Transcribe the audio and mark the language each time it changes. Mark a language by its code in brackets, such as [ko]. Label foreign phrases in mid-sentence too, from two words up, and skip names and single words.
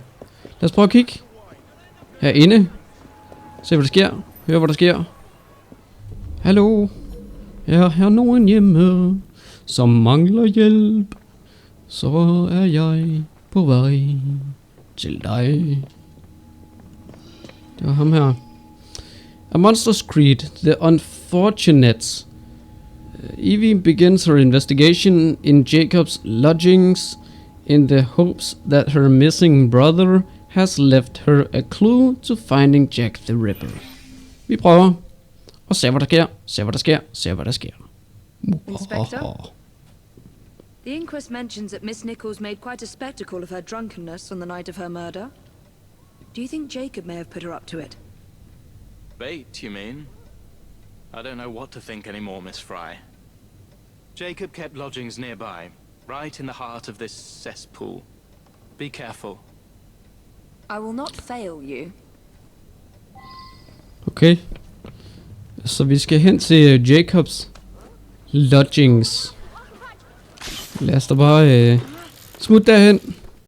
[da] Lad os prøve at kigge. Herinde. Se hvad der sker. Hør hvad der sker. Hallo. Er nogen hjemme, som mangler hjælp, så er jeg på vej til dig. Det var ham her. [en] A Monster's Creed, The Unfortunates. Evie begins her investigation in Jacob's lodgings in the hopes that her missing brother has left her a clue to finding Jack the Ripper. [da] Vi prøver og se hvad der sker, se hvad der sker, se hvad der sker. [en] Inspector? The inquest mentions that Miss Nichols made quite a spectacle of her drunkenness on the night of her murder. Do you think Jacob may have put her up to it? Bait, you mean? I don't know what to think anymore, Miss Fry. Jacob kept lodgings nearby, right in the heart of this cesspool. Be careful. I will not fail you. Okay. [da] Så vi skal hen til Jacobs lodgings. Lad os da bare smutte derhen.